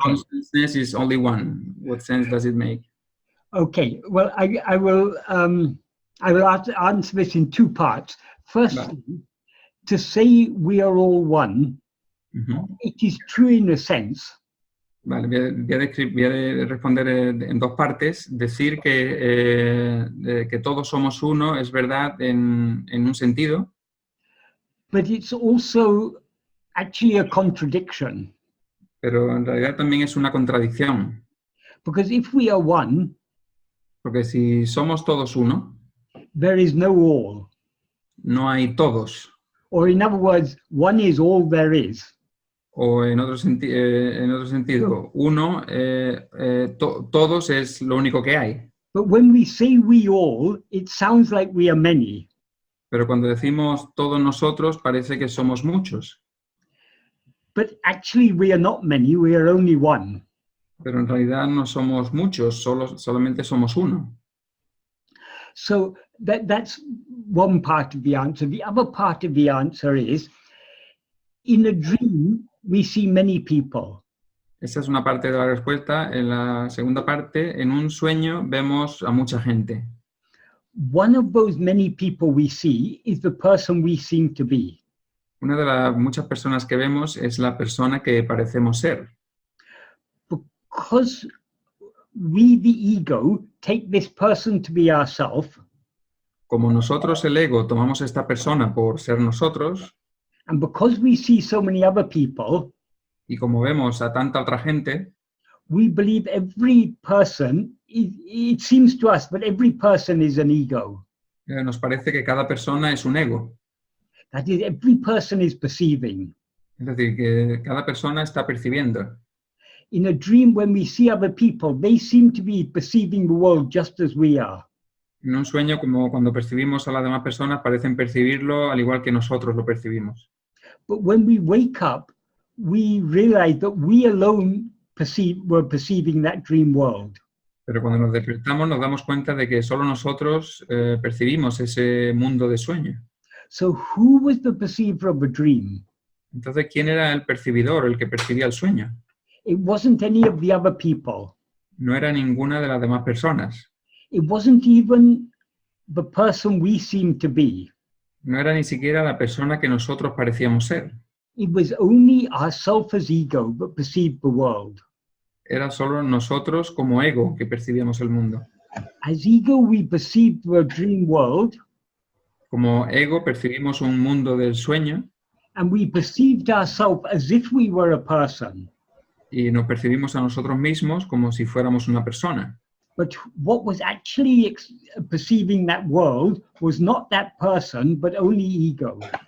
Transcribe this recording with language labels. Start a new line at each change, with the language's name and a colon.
English: consciousness is only one. What sense does it make? Okay. Well, I will answer this in two parts. Firstly, to say we are all one, it is true in a sense.
Spanish: Vale, voy a responder en dos partes. Decir que todos somos uno es verdad en un sentido,
English: But it's also actually a contradiction.
Spanish: pero en realidad también es una contradicción.
English: Because if we are one,
Spanish: Porque si somos todos uno,
English: there is no all.
Spanish: no hay todos.
English: Or in other words, one is all there is.
Spanish: O en otro sentido, uno, todos es lo único que hay.
English: But when we say we all, it sounds like we are many.
Spanish: Pero cuando decimos todos nosotros, parece que somos muchos.
English: But actually we are not many, we are only one.
Spanish: Pero en realidad no somos muchos, solamente somos uno.
English: So that's one part of the answer. The other part of the answer is, in a dream, we see many people.
Spanish: Esa es una parte de la respuesta. En la segunda parte, en un sueño vemos a mucha gente.
English: One of those many people we see is the person we seem to be.
Spanish: Una de las muchas personas que vemos es la persona que parecemos ser.
English: Because we, the ego, take this person to be ourselves.
Spanish: Como nosotros, el ego, tomamos a esta persona por ser nosotros,
English: And because we see so many other people,
Spanish: y como vemos a tanta otra gente,
English: we believe every person, it seems to us, but every person is an ego.
Spanish: nos parece que cada persona es un ego.
English: That is, every person is perceiving.
Spanish: Es decir, que cada persona está percibiendo.
English: In a dream, when we see other people, they seem to be perceiving the world just as we are.
Spanish: En un sueño, como cuando percibimos a las demás personas, parecen percibirlo al igual que nosotros lo percibimos.
English: But when we wake up, we realize that we alone were perceiving that dream world.
Spanish: Pero cuando nos despertamos nos damos cuenta de que solo nosotros percibimos ese mundo de sueño.
English: So who was the perceiver of a dream?
Spanish: Entonces, ¿quién era el percibidor, el que percibía el sueño?
English: It wasn't any of the other people.
Spanish: No era ninguna de las demás personas.
English: It wasn't even the person we seemed to be.
Spanish: No era ni siquiera la persona que nosotros parecíamos ser.
English: It was only ourself as ego that perceived the world.
Spanish: Era solo nosotros como ego que percibíamos el mundo.
English: As ego, we perceived the dream world,
Spanish: Como ego percibimos un mundo del sueño
English: and we perceived ourselves as if we were a person.
Spanish: y nos percibimos a nosotros mismos como si fuéramos una persona.
English: But what was actually perceiving that world was not that person, but only ego.